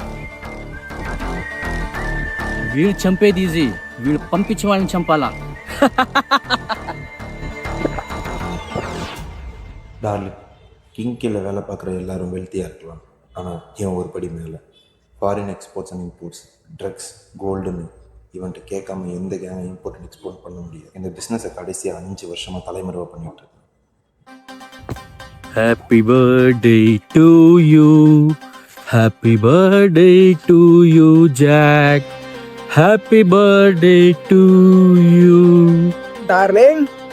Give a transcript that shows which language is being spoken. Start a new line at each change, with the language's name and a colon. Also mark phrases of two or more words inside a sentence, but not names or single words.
Telugu: వీడు చంపేది ఈజీ, వీడు పంపించే వాళ్ళని చంపాలా.
Tamil: டார்லிங், கிங் கீழே வேலை பார்க்குற எல்லாரும் வெல்த்தியாக இருக்கலாம், ஆனால் இவன் ஒரு படி மேலே.
English: foreign exports and imports,
Tamil: ட்ரக்ஸ், கோல்டுன்னு இவன்ட்டு கேட்காம எந்த கேங்கை
English: import and export
Tamil: பண்ண முடியாது. இந்த பிஸ்னஸை கடைசியாக 5 வருஷமாக தலைமுறை பண்ணிகிட்டு இருக்கேன்.
English: Happy birthday to you. Happy birthday to you, Jack. Happy birthday to you.
Tamil: டார்லிங்,